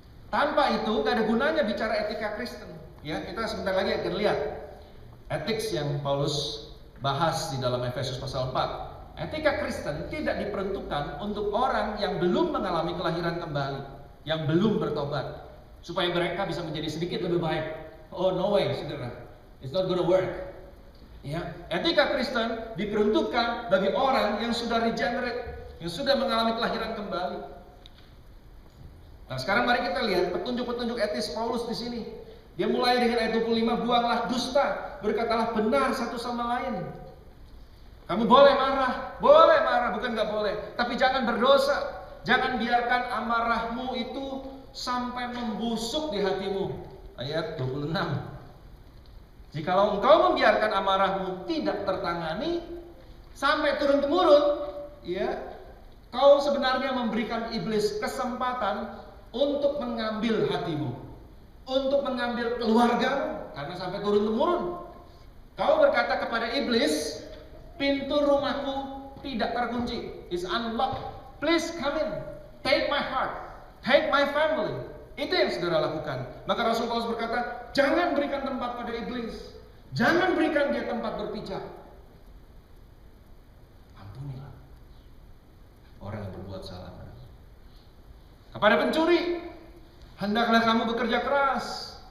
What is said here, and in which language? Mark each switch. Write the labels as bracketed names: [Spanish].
[Indonesian] Tanpa itu gak ada gunanya bicara etika Kristen. Ya, kita sebentar lagi akan lihat ethics yang Paulus bahas di dalam Efesus pasal 4. Etika Kristen tidak diperuntukkan untuk orang yang belum mengalami kelahiran kembali, yang belum bertobat, supaya mereka bisa menjadi sedikit lebih baik. [English] Oh no way, saudara, it's not gonna work. [Indonesian] Ya, etika Kristen diperuntukkan bagi orang yang sudah regenerate, yang sudah mengalami kelahiran kembali. Nah, sekarang mari kita lihat petunjuk-petunjuk etis Paulus di sini. Dia mulai dengan ayat 25, buanglah dusta, berkatalah benar satu sama lain. Kamu boleh marah, bukan gak boleh, tapi jangan berdosa. Jangan biarkan amarahmu itu sampai membusuk di hatimu. Ayat 26. Jikalau engkau membiarkan amarahmu tidak tertangani sampai turun-temurun, ya, kau sebenarnya memberikan iblis kesempatan untuk mengambil hatimu, untuk mengambil keluargamu, karena sampai turun-temurun. Kau berkata kepada iblis, pintu rumahku tidak terkunci, [English] is unlocked. Please come in, take my heart, take my family. [Indonesian] Itu yang saudara lakukan. Maka Rasul Paulus berkata, jangan berikan tempat pada iblis, jangan berikan dia tempat berpijak. Ampunilah orang yang berbuat salah. Kepada pencuri, hendaklah kamu bekerja keras.